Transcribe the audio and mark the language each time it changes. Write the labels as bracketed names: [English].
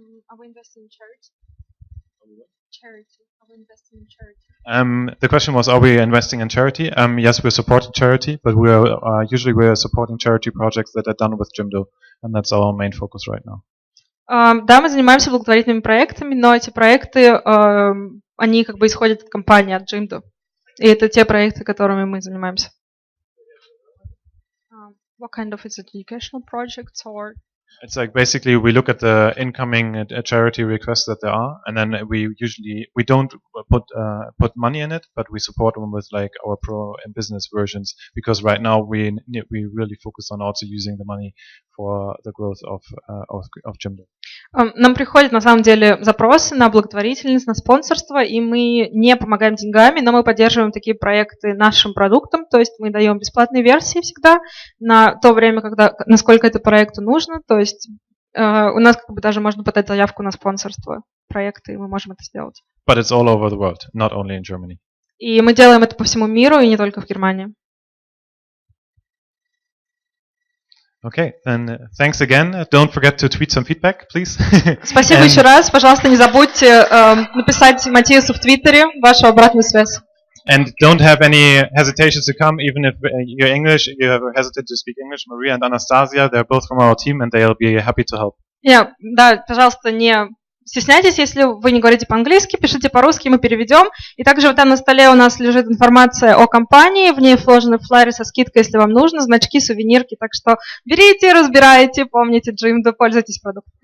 [English] Are we investing in charity? Charity. Are we investing in charity? The question was, are we investing in charity? Yes, we're supporting charity, but usually we're supporting charity projects that are done with Jimdo, and that's our main focus right now. [Russian] Да, мы занимаемся благотворительными проектами, но эти проекты, они как бы исходят от компании, от Jimdo. И это те проекты, которыми мы занимаемся. [English] What kind of educational projects or? It's like basically we look at the incoming charity requests that there are, and then we don't put money in it, but we support them with like our pro and business versions, because right now we really focus on also using the money for the growth of Jimdo. [Russian] Нам приходят на самом деле запросы на благотворительность, на спонсорство, и мы не помогаем деньгами, но мы поддерживаем такие проекты нашим продуктом, то есть мы даем бесплатные версии всегда на то время, насколько это проекту нужно, то есть у нас как бы даже можно подать заявку на спонсорство проекта, и мы можем это сделать. [English] But it's all over the world, not only in Germany. [Russian] И мы делаем это по всему миру, и не только в Германии. [English] Okay, then thanks again. Don't forget to tweet some feedback, please. [Russian] Спасибо еще раз. Пожалуйста, не забудьте написать Матиасу в Твиттере вашу обратную связь. [English] And don't have any hesitations to come, even if you're English, you have hesitate to speak English. Maria and Anastasia, they're both from our team, and they'll be happy to help. [Russian] Да, пожалуйста, не стесняйтесь, если вы не говорите по-английски, пишите по-русски, мы переведем. И также вот там на столе у нас лежит информация о компании, в ней вложены флайеры со скидкой, если вам нужно, значки, сувенирки. Так что берите, разбирайте, помните Jimdo, пользуйтесь продуктом.